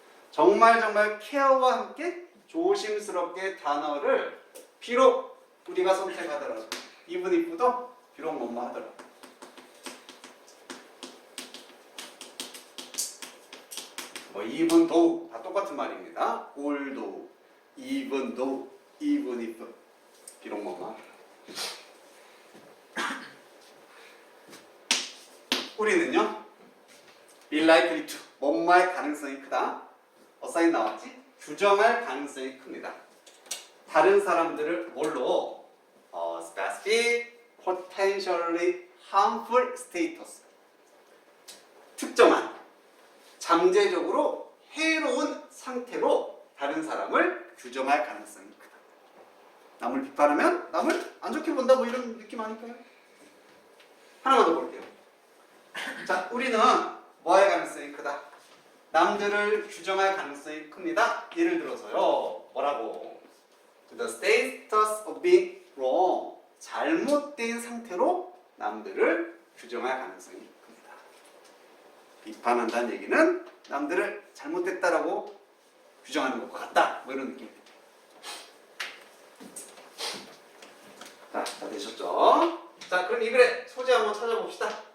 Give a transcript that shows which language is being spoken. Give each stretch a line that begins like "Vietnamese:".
Korean: 정말 케어와 함께 조심스럽게 단어를 비록 우리가 선택하더라도 even if도 비록 뭐뭐 하더라도 뭐 even though 다 똑같은 말입니다.
English: although, even though, even if
Korean: 비록 뭐뭐 우리는요
English: be likely to
Korean: 뭐뭐할 가능성이 크다. 어사인 나왔지? 규정할 가능성이 큽니다. 다른 사람들을 뭘로?
English: specific potentially harmful status.
Korean: 특정한 잠재적으로 해로운 상태로 다른 사람을 규정할 가능성이 크다. 남을 비판하면 남을 안 좋게 본다 뭐 이런 느낌 아닐까요? 하나만 더 볼게요. 자, 우리는 뭐할 가능성이 크다? 남들을 규정할 가능성이 큽니다. 예를 들어서요. 뭐라고?
English: The status of being wrong.
Korean: 잘못된 상태로 남들을 규정할 가능성이 큽니다. 비판한다는 얘기는 남들을 잘못됐다라고 규정하는 것과 같다. 뭐 이런 느낌입니다. 자, 다 되셨죠? 자, 그럼 이 글의 소재 한번 찾아봅시다.